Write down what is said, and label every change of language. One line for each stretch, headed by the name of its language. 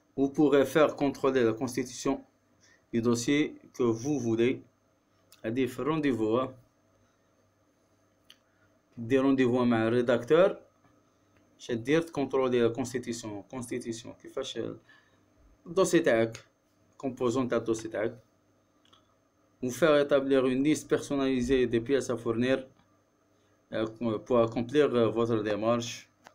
French: Vous pourrez faire contrôler la constitution du dossier que vous voulez.
Arabic: هادي في الرونديفو دير رونديفو مع الريداكتور باش دير تكونترولي لا كونستيتيسيون كيفاش الدوسي تاعك، كومبوزون تاع الدوسي تاعك.
French: Vous faire établir une liste personnalisée des pièces à fournir pour accomplir votre démarche.